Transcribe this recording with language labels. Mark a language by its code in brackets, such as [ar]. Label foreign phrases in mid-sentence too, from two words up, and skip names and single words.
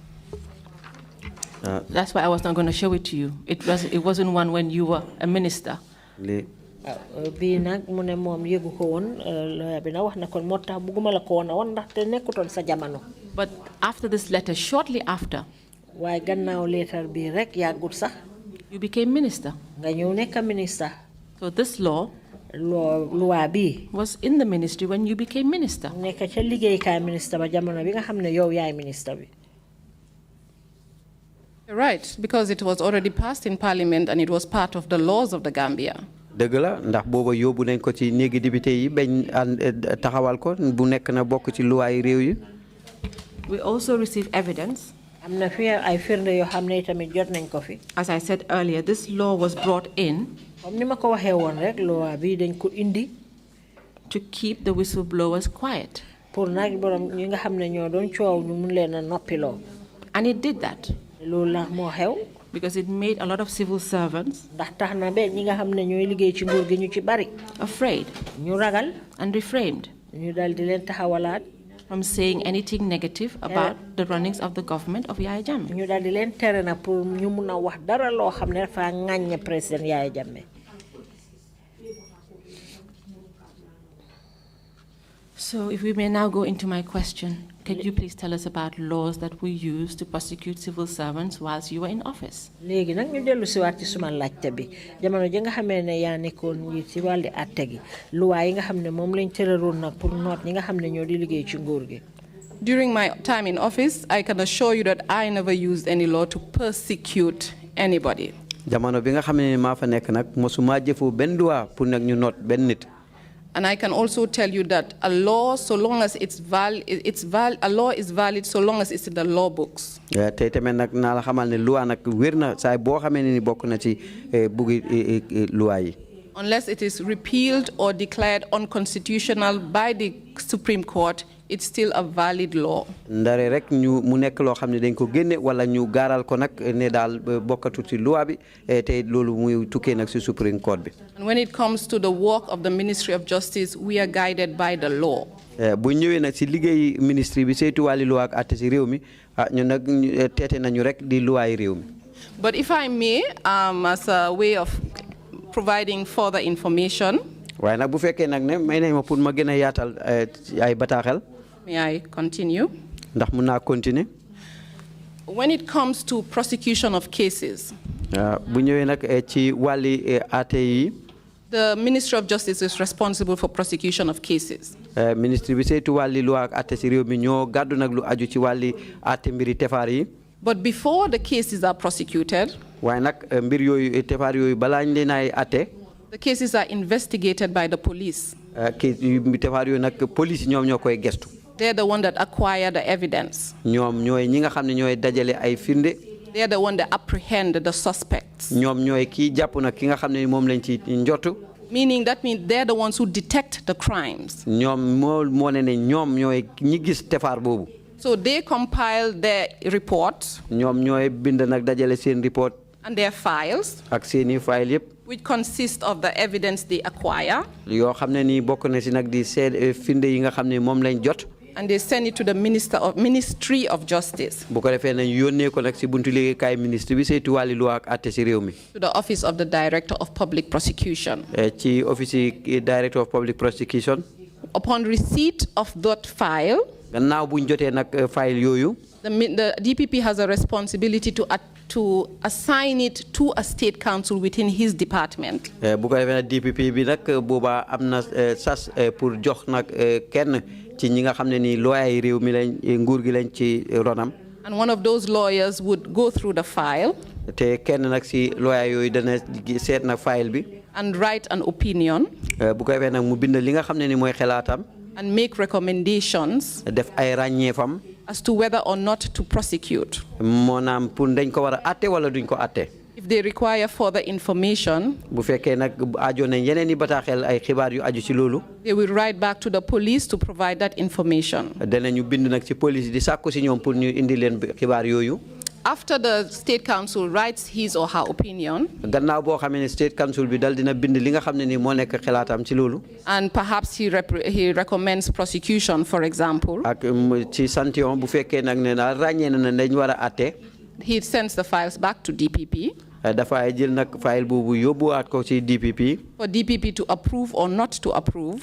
[en] That's why I was not going to show it to you. It wasn't one when you were a minister. [wo] bii nag mu ne moom yëgu ko woon lawyer bi na wax na kon moo tax bugguma la ko woon a woon ndaxte nekkutoon sa jamono. [en] But after this letter, shortly after, [wo] waaye gannaaw leetar bii rek yàggut sax. [en] you became minister. [wo] nga ñëw nekk ministre. [en] So this law [wo] loi bi [en] was in the ministry when you became minister. [wo] nekk ca liggéeykaay ministre ba jamono bi nga xam ne yow yaay ministre bi. [en] Right, because it was already passed in Parliament and it was part of the laws of the Gambia. [wo] dëgg la ndax booba yóbbu nañ ko ci néegi député yi bañ taxawal ko bu nekk na bokk ci luwaay réew yi. [en] We also received evidence. [wo] am na fi ay firnde yoo xam ne tamit jot nañ ko fi. [en] As I said earlier, this law was brought in [wo] comme ni ma ko waxee woon rek loi bi dañ ko indi. [en] to keep the whistleblowers quiet. [wo] pour nag borom ñi nga xam ne ñoo doon coow ñu mun leen a noppiloo. [en] And it did that. [wo] loolu la moo xew. [en] Because it made a lot of civil servants [wo] ndax tax na ba ñi nga xam ne ñooy liggéey ci nguur gi ñu ci bari. [en] afraid [wo] ñu ragal. [en] and refrained [wo] ñu dal di leen taxawalaat. [en] from saying anything negative about the runnings of the government of Yaya Jammeh. [wo] ñu dal di leen tere na pour ñu mun a wax dara loo xam ne dafa ŋàññe président Yaya Jammeh. [en] So if we may now go into my question, could you please tell us about laws that we use to prosecute civil servants whilst you were in office? [wo] léegi nag ñu dellu si waat ci suma laajte bi jamono ji nga xamee ne yaa nekkoon yi ci wàlli àtte gi luwaa yi nga xam ne moom lañ tëraloon nag pour noot ñi nga xam ne ñoo di liggéey ci nguur gi. [en] During my time in office, I can assure you that I never used any law to persecute anybody. [wo] jamono bi nga xam ne maa fa nekk nag mosuma jëfoo benn loi pour nag ñu noot benn nit. [en] And I can also tell you that a law, so long as a law is valid, so long as it's in the law books. [wo] Te tamit nag naa la xamal ne loi nag wér na saa boo xamee ne ni bokk na ci buggi loi yi. [en] Unless it is repealed or declared unconstitutional by the Supreme Court, it's still a valid law. [wo] Ndare rek ñu mu nekk loo xam ne dañ ko génne wala ñu gaaral ko nag ne daal bokkatu ci loi bi te loolu muy tukkee nag ci [en] Supreme Court [wo] bi. [en] And when it comes to the work of the Ministry of Justice, we are guided by the law. [wo] Bu ñëwee nag ci liggéey ministry bi saytu wàlli loi ak àtte ci réew mi ñu nag teete nañu rek di loi yi réew mi. [en] But if I may, as a way of providing further information, [wo] waaye nag bu fekkee nag ne may nañ ma pour ma gën a yaatal ay bataaxel. [en] May I continue? [wo] Ndax mun naa continuer. [en] When it comes to prosecution of cases, [wo] bu ñëwee nag ci wàlli àtte yi. [en] The Ministry of Justice is responsible for prosecution of cases. [wo] Ministry bi saytu wàlli loi ak àtte ci réew mi ñoo gàddu nag lu aju ci wàlli àtte mbiri tefaar yi. [en] But before the cases are prosecuted, [wo] waaye nag mbir yooyu tefaar yooyu balaa ñu leen ay àtte. [en] The cases are investigated by the police. [wo] Tefaar yooyu nag police ñoom ñoo koy gestu. [en] They're the one that acquire the evidence. [wo] ñoom ñooy ñi nga xam ne ñooy dajale ay firnde. [en] They're the one that apprehend the suspects. [wo] ñoom ñooy kii jàpp nag ki nga xam ne moom lañ ci njortu. [en] Meaning that means they're the ones who detect the crimes. [wo] ñoom moo ne ne ñoom ñooy ñi gis tefaar boobu. [en] So they compile their report. [wo] ñoom ñooy bind nag dajale seen report. [en] And their files. [wo] ak seeni file yëpp. [en] Which consist of the evidence they acquire. [wo] yoo xam ne nii bokk na si nag di seet firnde yi nga xam ne moom lañ jot. [en] And they send it to the Ministry of Justice. [wo] bu ko defee nañ yónnee ko nag si buntu liggéeykaay ministre bi saytu wàlli loi ak àtte si réew mi. [en] To the Office of the Director of Public Prosecution. [wo] ci office yi [en] Director of Public Prosecution. Upon receipt of that file. [wo] gannaaw buñ jotee nag file yooyu. [en] The DPP has a responsibility to assign it to a state council within his department. [wo] bu ko defee nag DPP bi nag boobaa am na sas pour jox nag kenn ci ñi nga xam ne nii lawyer yi réew mi lañ nguur gi lañ ci ronam. [en] And one of those lawyers would go through the file. [wo] te kenn nag si lawyer yooyu dana seet nag file bi. [en] And write an opinion. [wo] bu ko defee nag mu bind li nga xam ne ni mooy xalaatam. [en] And make recommendations. [wo] def ay ràññeefam. [en] As to whether or not to prosecute. [wo] Moonaam pour dañ ko war a àtte wala duñ ko àtte. [en] If they require further information, [wo] bu fekkee nag aajo nañ yeneen i bataaxel ay xibaar yu aju ci loolu. [en] They will write back to the police to provide that information. [wo] danañu bind nag ci police di sàkku si ñoom pour ñu indi leen xibaar yooyu. [en] After the State Council writes his or her opinion, [wo] gannaaw boo xamee ne [en] State Council [wo] bi dal dina bind li nga xam ne ni moo nekk xalaatam ci loolu. [en] and perhaps he recommends prosecution, for example, [wo] ak ci sanction bu fekkee nag ne daal ràññee na ne dañ war a àtte. [en] he sends the files back to DPP. [wo] dafay jël nag file boobu yóbbuwaat ko ci DPP. [en] For DPP to approve or not to approve.